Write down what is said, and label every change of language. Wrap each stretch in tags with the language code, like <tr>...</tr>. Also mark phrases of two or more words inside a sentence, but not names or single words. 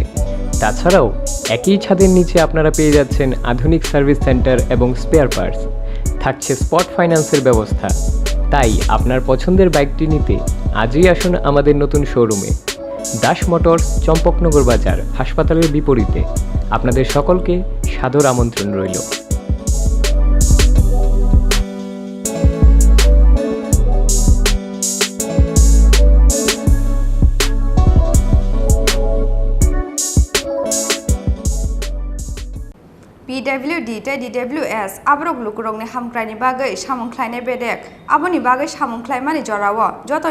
<bn>তাছাড়াও একই ছাদের নিচে আপনারা পেয়ে যাচ্ছেন আধুনিক</bn> <en>service center</en> <bn>এবং</bn> <en>spare parts.</en> <bn>থাকছে</bn> <en>spot finance's</en> <bn>ব্যবস্থা। তাই আপনার পছন্দের বাইকটি নিতে আজই আসুন আমাদের নতুন শোরুমে। দাস মোটরস, চম্পকনগর বাজার, হাসপাতালের বিপরীতে। আপনাদের সকলকে সাদর আমন্ত্রণ রইল।</bn> <trp>PWD tei DWS abrok lukurokni hamkraini bagai samungkhlainai bedek aboni bagai samungklaimani jorao joto</trp>